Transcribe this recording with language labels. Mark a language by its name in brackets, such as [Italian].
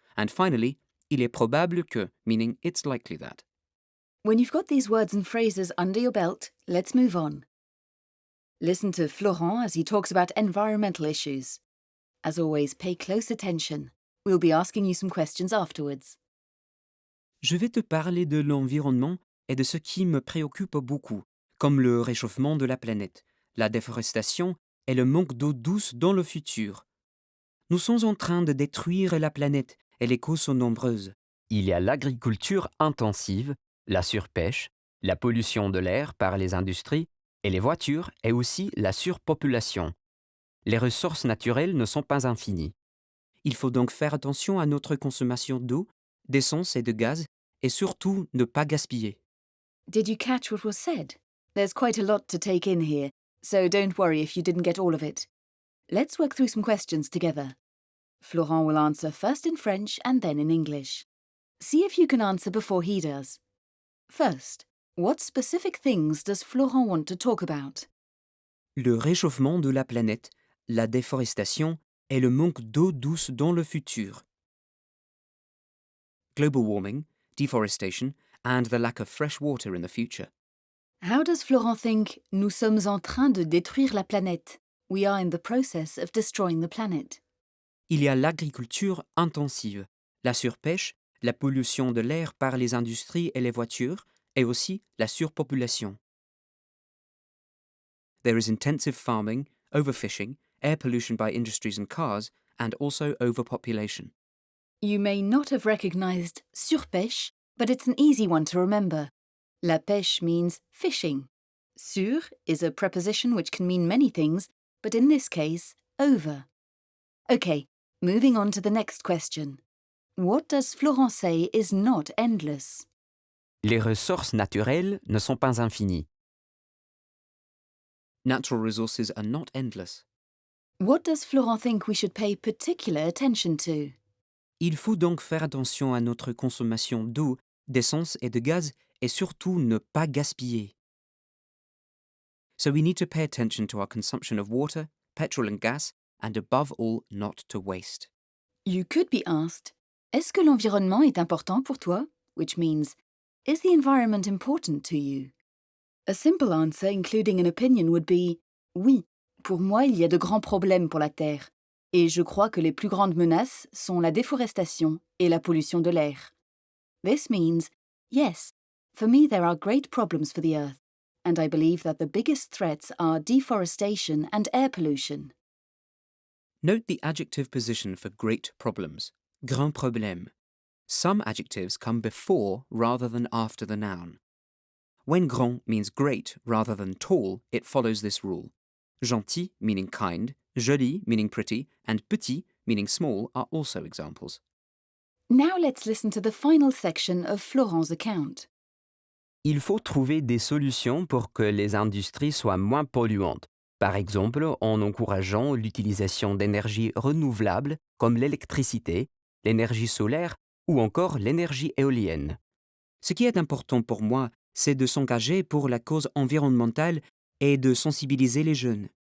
[English] And finally, il est probable que, meaning it's likely that. When you've got these words and phrases under your belt, let's move on. Listen to Florent as he talks about environmental issues. As always, pay close attention. We'll be asking you some questions afterwards. [French] Je vais te parler de l'environnement et de ce qui me préoccupe beaucoup, comme le réchauffement de la planète, la déforestation et le manque d'eau douce dans le futur. Nous sommes en train de détruire la planète et les causes sont nombreuses. Il y a l'agriculture intensive, la surpêche, la pollution de l'air par les industries et les voitures et aussi la surpopulation. Les ressources naturelles ne sont pas infinies. Il faut donc faire attention à notre consommation d'eau, d'essence et de gaz, et surtout ne pas gaspiller. [English] Did you catch what was said? There's quite a lot to take in here, so don't worry if you didn't get all of it. Let's work through some questions together. Florent will answer first in French and then in English. See if you can answer before he does. First, what specific things does Florent want to talk about? [French] Le réchauffement de la planète, la déforestation et le manque d'eau douce dans le futur. [English] Global warming, deforestation, and the lack of fresh water in the future. [French] How does Florent think nous sommes en train de détruire la planète? [English] We are in the process of destroying the planet. [French] Il y a l'agriculture intensive, la surpêche, la pollution de l'air par les industries et les voitures, et aussi la surpopulation. [English] There is intensive farming, overfishing, air pollution by industries and cars, and also overpopulation. You may not have recognized surpêche, but it's an easy one to remember. La pêche means fishing. Sur is a preposition which can mean many things, but in this case, over. Okay, moving on to the next question. What does Florent say is not endless? [French] Les ressources naturelles ne sont pas infinies. [English] Natural resources are not endless. What does Florent think we should pay particular attention to? [French] Il faut donc faire attention à notre consommation d'eau, d'essence et de gaz, et surtout ne pas gaspiller. [English] So we need to pay attention to our consumption of water, petrol and gas, and above all, not to waste. You could be asked, est-ce que l'environnement est important pour toi? Which means, is the environment important to you? [French] A simple answer, including an opinion, would be oui, pour moi, il y a de grands problèmes pour la Terre. Et je crois que les plus grandes menaces sont la déforestation et la pollution de l'air. [English] This means, yes, for me there are great problems for the Earth, and I believe that the biggest threats are deforestation and air pollution. Note the adjective position for great problems, grand problème. Some adjectives come before rather than after the noun. When grand means great rather than tall, it follows this rule. Gentil meaning kind, joli meaning pretty, and petit meaning small are also examples. Now let's listen to the final section of Florent's account. [French] Il faut trouver des solutions pour que les industries soient moins polluantes, par exemple en encourageant l'utilisation d'énergies renouvelables comme l'électricité, l'énergie solaire ou encore l'énergie éolienne. Ce qui est important pour moi, c'est de s'engager pour la cause environnementale et de sensibiliser les jeunes.